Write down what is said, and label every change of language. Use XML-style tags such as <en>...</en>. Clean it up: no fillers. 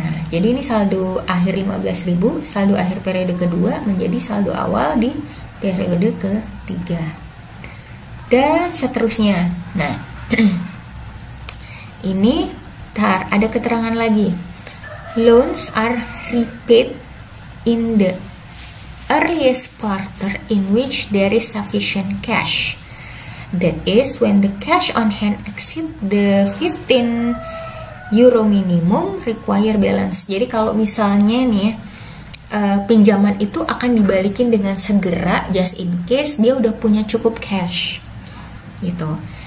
<id>Nah, jadi ini saldo akhir 15.000, saldo akhir periode kedua menjadi saldo awal di periode ketiga, dan seterusnya. Nah, ini ada keterangan lagi.</id> <en>Loans are repaid in the earliest quarter in which there is sufficient cash. That is when the cash on hand exceed the 15 euro minimum require balance.</en> <id>Jadi kalau misalnya nih pinjaman itu akan dibalikin dengan segera,</id> <en>just in case</en> <id>dia udah punya cukup cash gitu.</id>